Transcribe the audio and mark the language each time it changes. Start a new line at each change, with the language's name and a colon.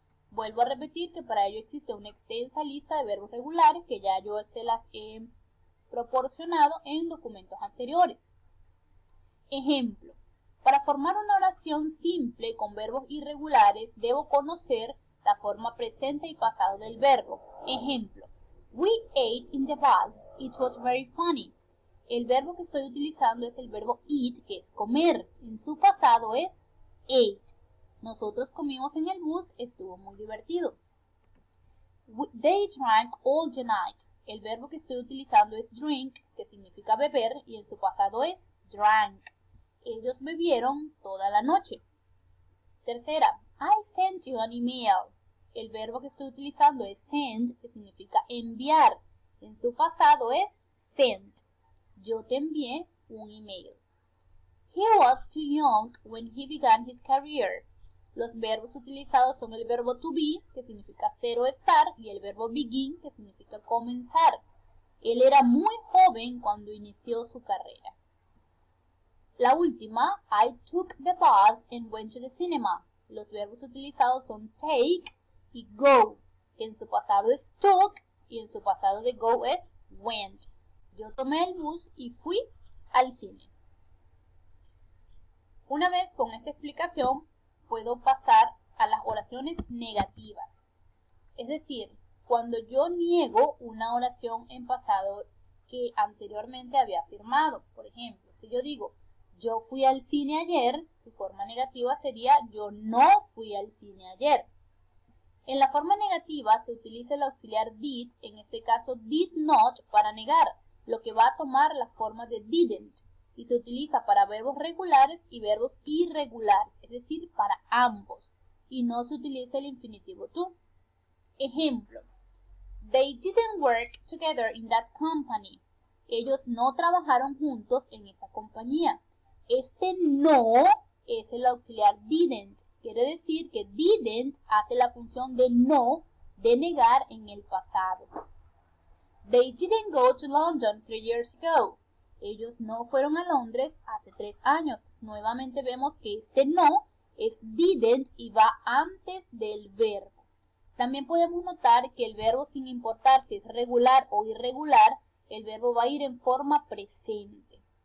Spanish: Vuelvo a repetir que para ello existe una extensa lista de verbos regulares que ya yo se las he proporcionado en documentos anteriores. Ejemplo, para formar una oración simple con verbos irregulares debo conocer la forma presente y pasado del verbo. Ejemplo,
English: we ate in the bus, it was very funny.
Spanish: El verbo que estoy utilizando es el verbo eat, que es comer. En su pasado es ate. Nosotros comimos en el bus, estuvo muy divertido.
English: They drank all the night.
Spanish: El verbo que estoy utilizando es drink, que significa beber, y en su pasado es drank. Ellos bebieron toda la noche. Tercera,
English: I sent you an email.
Spanish: El verbo que estoy utilizando es send, que significa enviar. En su pasado es sent. Yo te envié un email.
English: He was too young when he began his career.
Spanish: Los verbos utilizados son el verbo to be, que significa ser o estar, y el verbo begin, que significa comenzar. Él era muy joven cuando inició su carrera. La última,
English: I took the bus and went to the cinema.
Spanish: Los verbos utilizados son take y go, que en su pasado es took y en su pasado de go es went. Yo tomé el bus y fui al cine. Una vez con esta explicación, puedo pasar a las oraciones negativas. Es decir, cuando yo niego una oración en pasado que anteriormente había afirmado. Por ejemplo, si yo digo, yo fui al cine ayer, su forma negativa sería, yo no fui al cine ayer. En la forma negativa se utiliza el auxiliar did, en este caso did not, para negar, lo que va a tomar la forma de didn't. Y se utiliza para verbos regulares y verbos irregulares, es decir, para ambos, y no se utiliza el infinitivo to. Ejemplo,
English: they didn't work together in that company.
Spanish: Ellos no trabajaron juntos en esa compañía. Este no es el auxiliar didn't, quiere decir que didn't hace la función de no, de negar en el pasado.
English: They didn't go to London 3 years ago.
Spanish: Ellos no fueron a Londres hace 3 años. Nuevamente vemos que este no es didn't y va antes del verbo. También podemos notar que el verbo, sin importar si es regular o irregular, el verbo va a ir en forma presente.